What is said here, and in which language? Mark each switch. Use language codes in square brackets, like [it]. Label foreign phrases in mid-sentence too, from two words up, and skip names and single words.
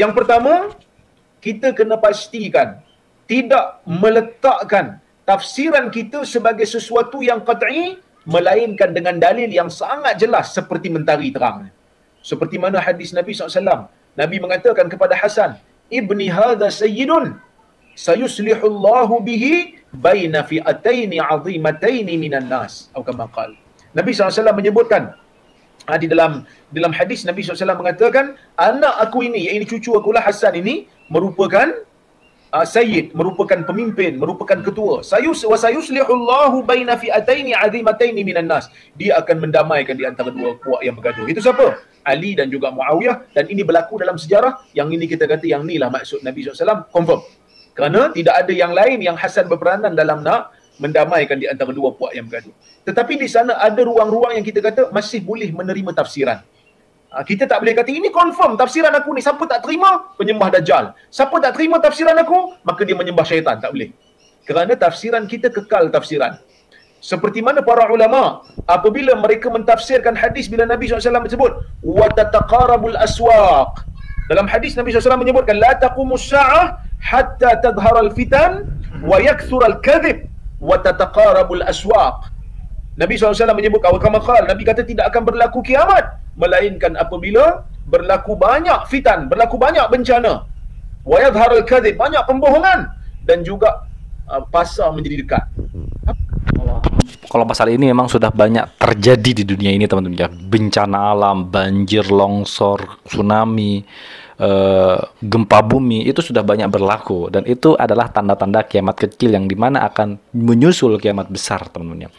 [ms] Yang pertama, kita kena pastikan tidak meletakkan tafsiran kita sebagai sesuatu yang qat'i, melainkan dengan dalil yang sangat jelas seperti mentari terang. Seperti mana hadis Nabi SAW. Nabi mengatakan kepada Hasan, [ar] ابني هذا سيد سيصلح الله به بين فئتين عظيمتين من الناس. [ms] Atau [ar] كما قال. [ms] Nabi SAW menyebutkan, di dalam hadis Nabi SAW mengatakan, anak aku ini, iaitu cucu akulah Hasan ini, merupakan sayyid, merupakan pemimpin, merupakan ketua. [ar] سيصلح الله بين فئتين عظيمتين من الناس. [ms] Dia akan mendamaikan di antara dua puak yang bergaduh. Itu siapa? Ali dan juga Muawiyah. Dan ini berlaku dalam sejarah. Yang ini kita kata yang inilah maksud Nabi SAW, confirm. Kerana tidak ada yang lain yang Hasan berperanan dalam nak mendamaikan di antara dua puak yang bergaduh. Tetapi di sana ada ruang-ruang yang kita kata masih boleh menerima tafsiran. Kita tak boleh kata ini confirm tafsiran aku ni, siapa tak terima penyembah Dajjal, siapa tak terima tafsiran aku maka dia menyembah syaitan. Tak boleh, kerana tafsiran kita kekal tafsiran. Seperti mana para ulama apabila mereka mentafsirkan hadis bila Nabi SAW menyebut [ar] وتتقارب الأسواق, [ms] dalam hadis Nabi SAW menyebutkan [ar] لا تقوم الساعة حتى تظهر الفتن ويكثر الكذب وتتقارب الأسواق. [ms] Nabi SAW menyebut, Nabi kata tidak akan berlaku kiamat melainkan apabila berlaku banyak fitan, berlaku banyak bencana, [ar] ويظهر الكذب, [ms] banyak pembohongan, dan juga pasar menjadi dekat. [id] Kalau pasal ini memang sudah banyak terjadi di dunia ini teman-teman ya. Bencana alam, banjir, longsor, tsunami, gempa bumi itu sudah banyak berlaku, dan itu adalah tanda-tanda kiamat kecil yang dimana akan menyusul kiamat besar teman-teman ya.